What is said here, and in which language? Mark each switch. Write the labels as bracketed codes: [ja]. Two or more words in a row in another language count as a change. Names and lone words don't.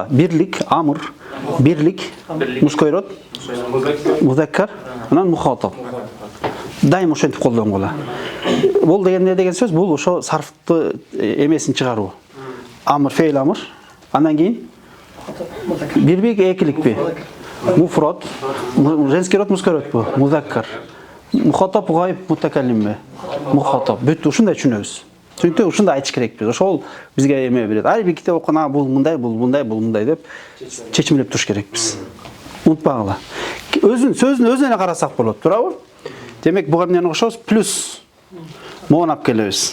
[ky] Бирлик, амр, бирлик, [ru] мужской род, [ky] музаккар, анан мухатаб. Дайым ошентип колдонгула. Бул деген эмне деген сөз? Бул ошо сарфты эмесин чыгаруу. [ar] Амр, фейл амр. [ky] Андан кийин бирбик, экиликпи? [ru] Муфрад, женский род, мужской родпу? [ky] Музаккар. Мухатаб, гайб, мутакаллимби? Мухатаб. Бүт ушундай түшүнөбүз. Çünkü ушундай айтыш керекпиз. Ошол бизге эме берет. Ар бир китеп окуган, бул мындай, бул мындай, бул мындай деп чечимлеп туруш керекпиз. Унутпагыла. Сөздүн өзүнө карасак болот, туурабы? Демек буга эмнени кошобуз? Плюс муун алып келебиз.